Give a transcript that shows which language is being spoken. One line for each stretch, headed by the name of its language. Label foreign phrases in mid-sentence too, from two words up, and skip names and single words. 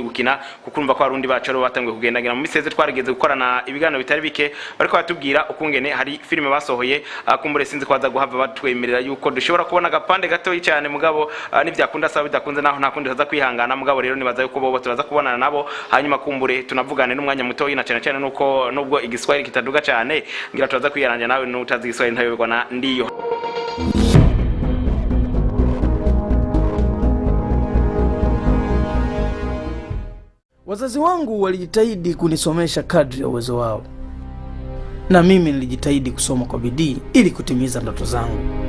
Rundi: gukina kuko urumva ko abarundi bacu ro batangiye kugendagira mu miseze twarigeze gukorana ibiganiro bitari bike bariko batubwira ukungene hari filime basohoye kumbure sinzi kwaza guhava batwemerera yuko dushobora kubona agapande gato cyane mugabo n'ivyakunda sawa bidakunze naho nta kundi haza kwihangana mugabo rero nibaza yuko bobo turaza kubonana nabo hanyuma kumbure tunavugane n'umwanya muto yina cyane cyane nuko nubwo igiswahili kitaduga cyane ngira turaza kwiyaranja nawe n'utazi igiswahili ntayoberwa na ndiyo.
Swahili: Wazazi wangu walijitahidi kunisomesha kadri ya uwezo wao. Na mimi nilijitahidi kusoma kwa bidii ili kutimiza ndoto zangu.